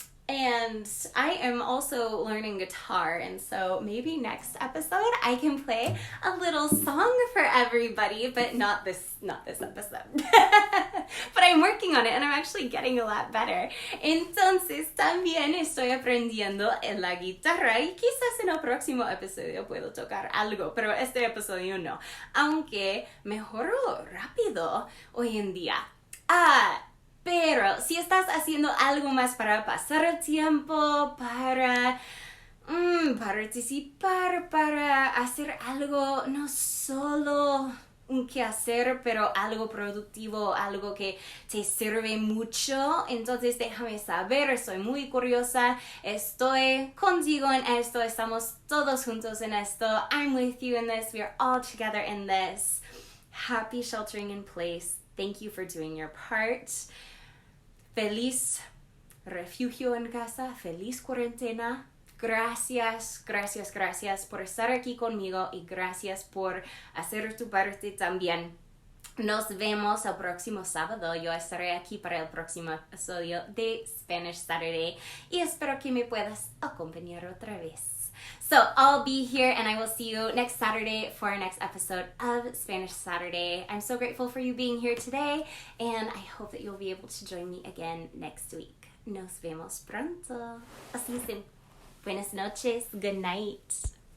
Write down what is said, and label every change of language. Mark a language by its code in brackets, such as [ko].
[en] And I am also learning guitar, and so maybe next episode I can play a little song for everybody, but not this episode. But I'm working on it and I'm actually getting a lot better. [es] Entonces también estoy aprendiendo en la guitarra y quizás en el próximo episodio puedo tocar algo, pero este episodio no. Aunque mejoro rápido hoy en día. Pero si estás haciendo algo más para pasar el tiempo, para participar, para hacer algo, no solo un quehacer, pero algo productivo, algo que te sirve mucho, entonces déjame saber, estoy muy curiosa, estoy contigo en esto, estamos todos juntos en esto, [en] I'm with you in this, we are all together in this. Happy sheltering in place. Thank you for doing your part. [es] Feliz refugio en casa, feliz cuarentena. Gracias por estar aquí conmigo y gracias por hacer tu parte también. Nos vemos el próximo sábado. Yo estaré aquí para el próximo episodio de Spanish Saturday y espero que me puedas acompañar otra vez. [en] So I'll be here and I will see you next Saturday for our next episode of Spanish Saturday. I'm so grateful for you being here today and I hope that you'll be able to join me again next week. [es] Nos vemos pronto. Así es. Buenas noches. [en] Good night.